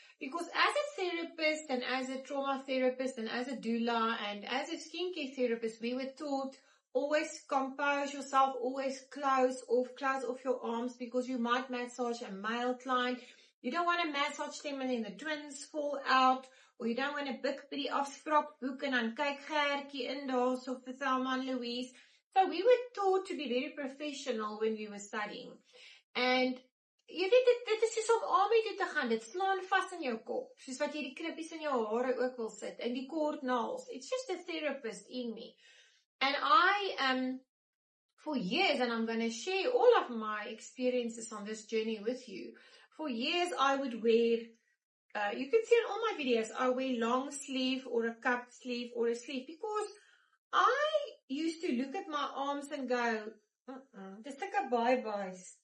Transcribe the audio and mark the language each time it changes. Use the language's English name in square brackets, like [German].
[English] Because as a therapist and as a trauma therapist and as a doula and as a skincare therapist, we were taught always compose yourself, always close off your arms, because you might massage a male client. You don't want to massage them and then the twins fall out, or you don't want to [Afrikaans] buk by die afspraak boek en dan kyk Gertjie in daar so vir [English] Thelma and Louise. So we were taught to be very professional when we were studying. [Afrikaans] And jy weet, dit is soos om army toe te gaan, dit slaan vas in jou kop, soos wat jy die knippies in jou hare ook wil sit, en die kort nails. [English] It's just a therapist in me. And I, for years, and I'm going to share all of my experiences on this journey with you, for years I would wear, you can see in all my videos, I wear long sleeve or a cupped sleeve or a sleeve, because I used to look at my arms and go, [Afrikaans] dis sulke bye-byes.